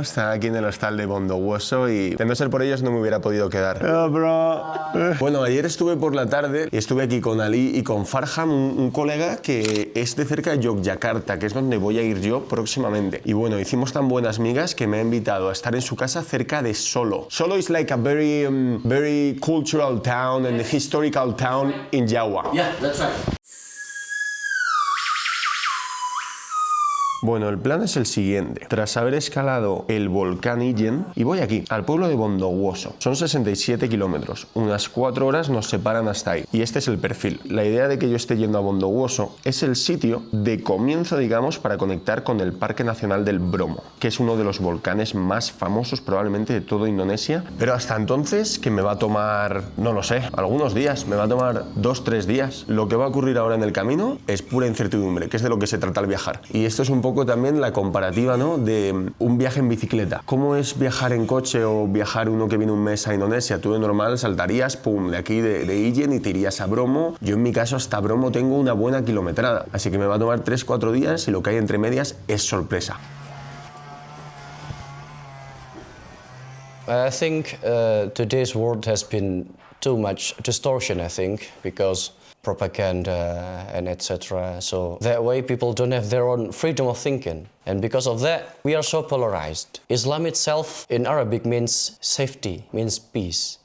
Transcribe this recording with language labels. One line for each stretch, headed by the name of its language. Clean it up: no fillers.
Spanish: Está aquí en el hostal de Bondowoso y de no ser por ellos no me hubiera podido quedar.
English: Oh, bro.
Spanish: Bueno, ayer estuve por la tarde y estuve aquí con Ali y con Farham, un colega que es de cerca de Yogyakarta, que es donde voy a ir yo próximamente. Y bueno, hicimos tan buenas migas que me ha invitado a estar en su casa cerca de Solo.
English: Solo is like a very cultural town and historical town in Java. Yeah, that's right.
Spanish: Bueno, el plan es el siguiente. Tras haber escalado el volcán Ijen, y voy aquí, al pueblo de Bondowoso. Son 67 kilómetros. Unas 4 horas nos separan hasta ahí. Y este es el perfil. La idea de que yo esté yendo a Bondowoso es el sitio de comienzo, digamos, para conectar con el Parque Nacional del Bromo, que es uno de los volcanes más famosos probablemente de toda Indonesia. Pero hasta entonces, que me va a tomar, no lo sé, algunos días. Me va a tomar 2-3 días. Lo que va a ocurrir ahora en el camino es pura incertidumbre, que es de lo que se trata al viajar. Y esto es un poco también la comparativa, ¿no?, de un viaje en bicicleta. ¿Cómo es viajar en coche o viajar uno que viene un mes a Indonesia? Tú de normal saltarías, pum, de aquí de Ijen y te irías a Bromo. Yo en mi caso hasta Bromo tengo una buena kilometrada, así que me va a tomar 3-4 días y lo que hay entre medias es sorpresa.
English: I think today's world has been too much distortion, I think, because propaganda and etc. So that way people don't have their own freedom of thinking. And because of that, we are so polarized. Islam itself in Arabic means safety, means peace.